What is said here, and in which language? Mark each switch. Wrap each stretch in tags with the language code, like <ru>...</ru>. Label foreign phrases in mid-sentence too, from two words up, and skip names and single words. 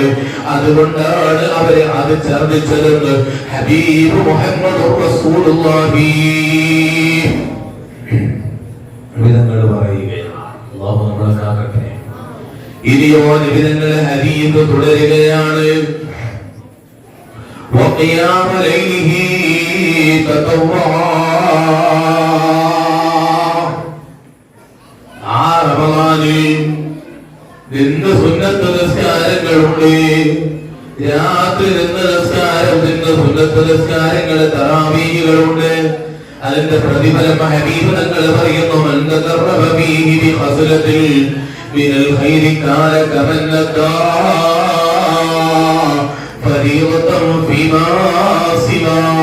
<ml>അതുകൊണ്ടാണ് അവരെ അത് ഛർദ്ദിച്ചതെന്ന് ഹബീബ് മുഹമ്മദ് റസൂലുള്ളാഹി വിധങ്ങൾ പറയുകയാണ്. അല്ലാഹു നമ്മളെ കാക്കട്ടെ. ഇനിയോ നിബിധങ്ങളെ ഹദീസ് തുടരുകയാണ്.</ml> <ar>وقيام ليله تطوعا.</ar> <ml>ആ റമളാനിൽ നിന്ന് സുന്നത്ത് നിസ്കാരങ്ങളുണ്ട്, രാത്രി നിന്ന് നിസ്കാരം, നിന്ന് സുന്നത്ത് നിസ്കാരങ്ങൾ, തറാവീഹുകളുണ്ട്. അതിന്റെ പ്രതിഫലം ഹബീബ് തങ്ങൾ പറയുന്നു,</ml> <ar>من تقرب فيه بخصلة من الخير كان كمن أدى فريضة فيما سواه.</ar>